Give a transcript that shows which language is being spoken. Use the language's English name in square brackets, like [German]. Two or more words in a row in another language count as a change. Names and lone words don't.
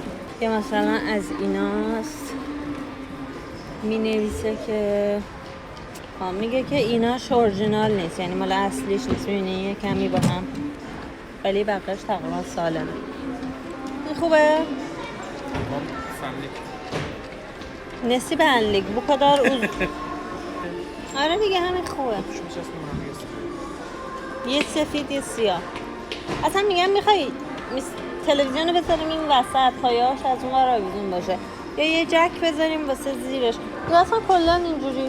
[Persian] یا مثلا از ایناست می نویسه که میگه که ایناش اورجینال نیست، یعنی مال اصلیش نیست، میبینی یه کمی با هم، ولی بقیهش تقریبا سالمه. این خوبه؟ نسی [Turkish] benlik bu kadar [Persian] آره دیگه همین خوبه. یه سفید یه سیاه. اصلا میگم میخوای تلویزیون رو بذاریم این وسط، پایه‌اش از اون ور آویزون باشه، یا یه جک بذاریم واسه زیرش. یا اصلا کلا اینجوری.